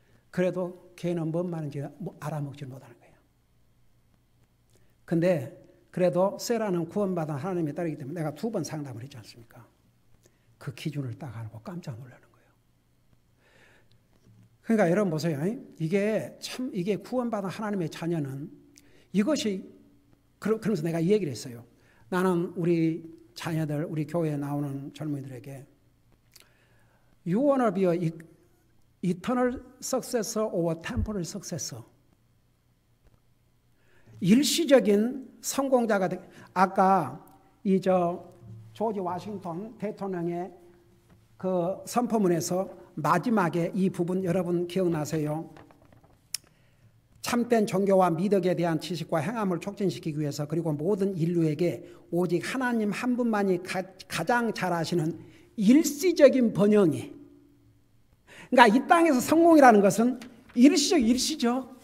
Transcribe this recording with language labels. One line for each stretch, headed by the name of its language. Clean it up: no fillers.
Korean: 그래도 걔는 뭔 말인지 알아먹지 못하는 거예요. 근데 그래도 세라는 구원받은 하나님의 딸이기 때문에 내가 2번 상담을 했지 않습니까? 그 기준을 딱 알고 깜짝 놀라는 거예요. 그러니까 여러분 보세요. 이게 구원받은 하나님의 자녀는 이것이, 그러면서 내가 이 얘기를 했어요.
English: 나는 우리 자녀들, 우리 교회에 나오는 젊은이들에게 You wanna be a eternal successor or temporal successor.
Korean: 일시적인 성공자가 아까 조지 워싱턴 대통령의 그 선포문에서 마지막에 이 부분 여러분 기억나세요? 참된 종교와 미덕에 대한 지식과 행함을 촉진시키기 위해서 그리고 모든 인류에게 오직 하나님 한 분만이 가장 잘 아시는 일시적인 번영이, 그러니까 이 땅에서 성공이라는 것은 일시죠.